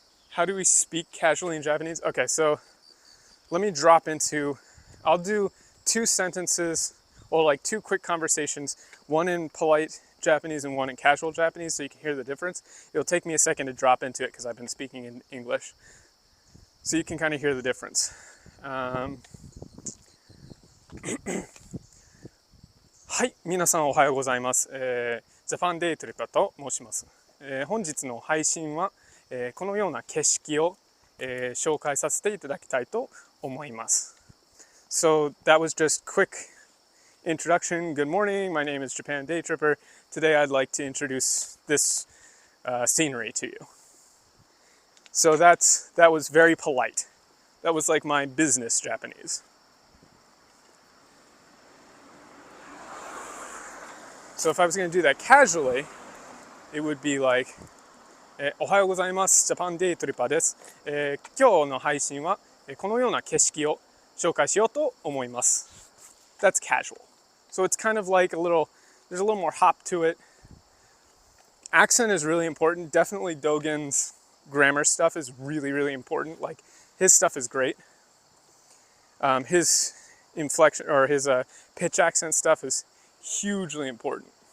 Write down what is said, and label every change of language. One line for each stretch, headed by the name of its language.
English: How do we speak casually in Japanese? Okay, so let me drop into, I'll do 2 sentences, or like 2 quick conversations, one in polite Japanese and one in casual Japanese, so you can hear the difference. It'll take me a second to drop into it because I've been speaking in English. So you can kind of hear the difference.
Japanese: はい、皆さんおはようございます。ジャパンデイトリッパーと申します。本日の配信は、このような景色を、紹介させていただきたいと思います。
English: So that was just quick introduction. Good morning. My name is Japan Day Tripper. Today I'd like to introduce this scenery to you. So that was very polite. That was like my business Japanese. So if I was going to do that casually, it would be like,
Japanese: おはようございます。ジャパンデイトリッパーです。今日の配信はこのような景色を紹介しようと思います。
English: That's casual. So it's kind of like there's a little more hop to it. Accent is really important. Definitely Dogen's grammar stuff is really, really important. Like, his stuff is great. His inflection or his pitch accent stuff is hugely important.